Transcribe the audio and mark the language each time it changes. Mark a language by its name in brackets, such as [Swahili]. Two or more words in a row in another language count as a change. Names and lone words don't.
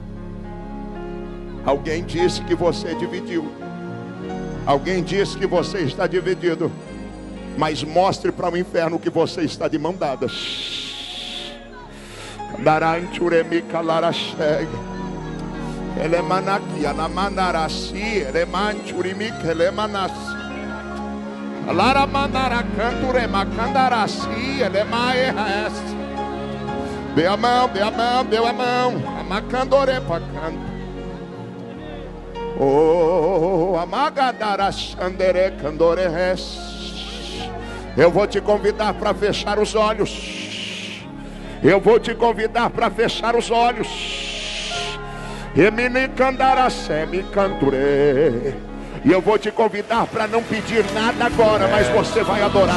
[Portuguese] Alguém disse que você dividiu. Alguém disse que você está dividido. Mas mostre para o inferno que você está de mão dadas. Elemanaki, Anamandarasi, Elemanchurimic, Elemanasi. Alara mandara canture macandarasi, Elemaes. Dê a mão, dê a mão, dê a mão. Amacandore pacando. Oh, amagadara xandere candore res. Eu vou te convidar para fechar os olhos. Eu vou te convidar para fechar os olhos. Emini candara semi canture. E eu vou te convidar para não pedir nada agora, mas você vai adorar.